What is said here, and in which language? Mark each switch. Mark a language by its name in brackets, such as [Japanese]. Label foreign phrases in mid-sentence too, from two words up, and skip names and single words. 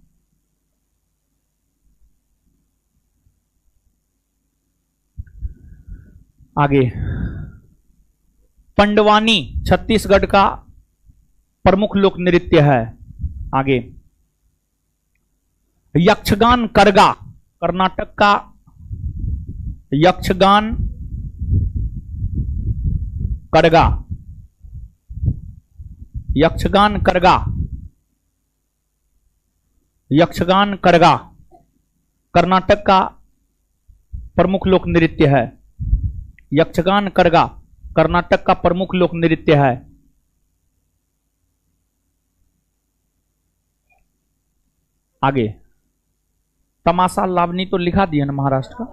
[Hindi] आगे, पंडवानी छत्तीसगढ़ का प्रमुख लोक नृत्य है। आगे, यक्षगान करगा कर्नाटक का यक्षगान करगा, यक्षगान करगा, यक्षगान करगा कर्नाटक का प्रमुख लोक नृत्य है। यक्षगान करगा कर्नाटक का प्रमुख लोक नृत्य है। आगे, तमाशा लावनी तो लिखा दिया ना महाराष्ट्र का।